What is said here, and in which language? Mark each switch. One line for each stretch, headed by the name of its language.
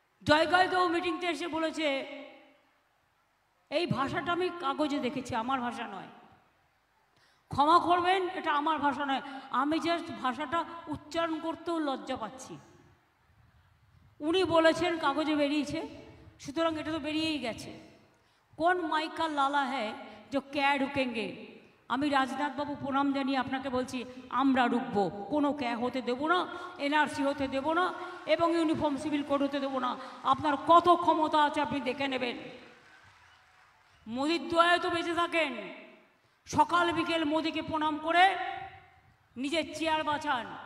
Bangla: জয়গাইগাঁও মিটিংতে এসে বলেছে, এই ভাষাটা আমি কাগজে দেখেছি, আমার ভাষা নয়, ক্ষমা করবেন, এটা আমার ভাষা নয়, আমি জাস্ট ভাষাটা উচ্চারণ করতেও লজ্জা পাচ্ছি। উনি বলেছেন, কাগজে বেরিয়েছে, সুতরাং এটা তো বেরিয়েই গেছে।
Hindi: कौन माई का लाला है जो क्या रुकेंगे।
Bangla: আমি রাজনাথ বাবু প্রণাম জানিয়ে আপনাকে বলছি আমরা রুখবো, কোনো ক্যা হতে দেব না, এনআরসি হতে দেব না এবং ইউনিফর্ম সিভিল কোড হতে দেব না। আপনার কত ক্ষমতা আছে আপনি দেখে নেবেন। মোদির দোয়ায় তো বেঁচে থাকেন, সকাল বিকেল মোদিকে প্রণাম করে নিজের চেয়ার বাঁচান।